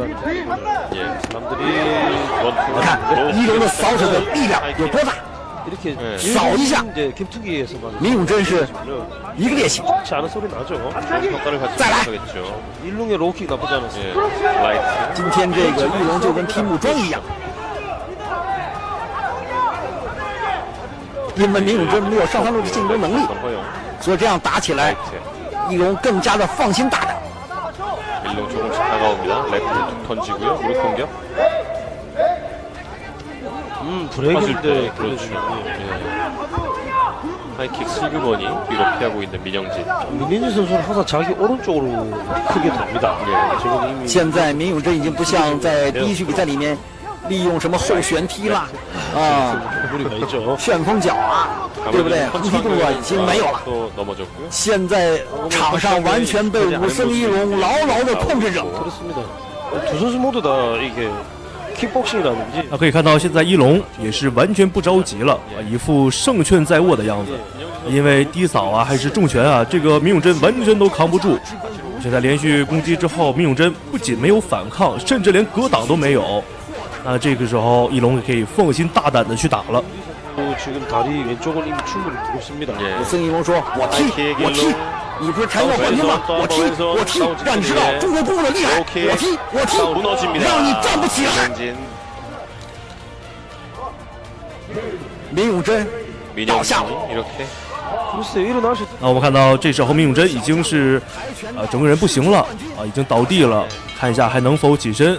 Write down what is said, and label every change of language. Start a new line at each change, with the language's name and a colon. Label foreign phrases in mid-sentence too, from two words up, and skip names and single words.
Chinese: 看一龙的扫手的力量有多大，扫一下，明永贞是一个趔趄，再来。今天这个一龙就跟踢木桩一样，因为明永贞没有上3路的进攻能力，所以这样打起来一龙更加的放心大胆。
Korean: 일롱 조금씩 다가옵니다. 레프트 툭 던지고요. 무릎 공격. 브레이크인데 그렇죠. 하이킥 슬그머니 뒤로 피하고 있는 민영진. 민영진 선수는 항상 자기 오른쪽으로 크게 돕니다. 지금 이미
Chinese: 现在明永贞已经不像在第一局比赛里面利用什么后旋踢啦旋风脚对不对？横踢动作已经没有了。现在场上完全被武僧一龙牢牢的控制着。
Korean: 두 선수 모두 다 이게 킥복싱이라든지
Chinese: 可以看到，现在一龙也是完全不着急了一副胜券在握的样子。因为低扫还是重拳这个明永贞完全都扛不住。现在连续攻击之后，明永贞不仅没有反抗，甚至连格挡都没有。那这个时候，一龙可以放心大胆的去打了。
Korean: 지금 다리 왼쪽은 이미 충분히 무겁습니다.
Chinese: 武僧一龙说：“我踢，我踢， 你不是跆拳道冠军吗？我踢，让你知道中国功夫的厉害。我踢，让你站不起来。明永贞倒下。那我们看到这时候明永贞已经是整个人不行了已经倒地了，看一下还能否起身。